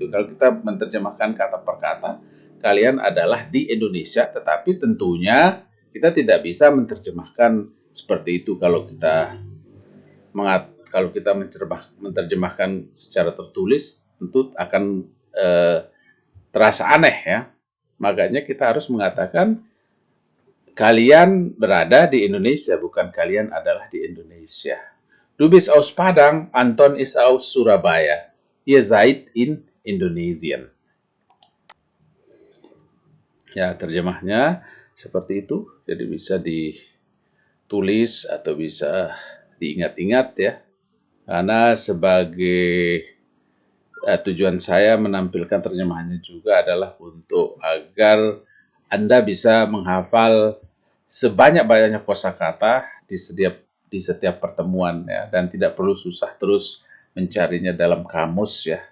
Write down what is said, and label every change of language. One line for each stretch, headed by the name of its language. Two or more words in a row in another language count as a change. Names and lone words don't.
Indonesian: Kalau kita menerjemahkan kata per kata, kalian adalah di Indonesia, tetapi tentunya kita tidak bisa menerjemahkan seperti itu kalau kita menerjemahkan secara tertulis, tentu akan terasa aneh, ya. Makanya kita harus mengatakan kalian berada di Indonesia, bukan kalian adalah di Indonesia.
German: Du bist aus Padang, Anton ist aus Surabaya. Ihr seid in Indonesien.
Indonesian: Ya, terjemahnya seperti itu. Jadi bisa ditulis atau bisa diingat-ingat, ya. Karena sebagai tujuan saya menampilkan terjemahannya juga adalah untuk agar Anda bisa menghafal sebanyak-banyaknya kosakata di setiap pertemuan, ya, dan tidak perlu susah terus mencarinya dalam kamus, ya.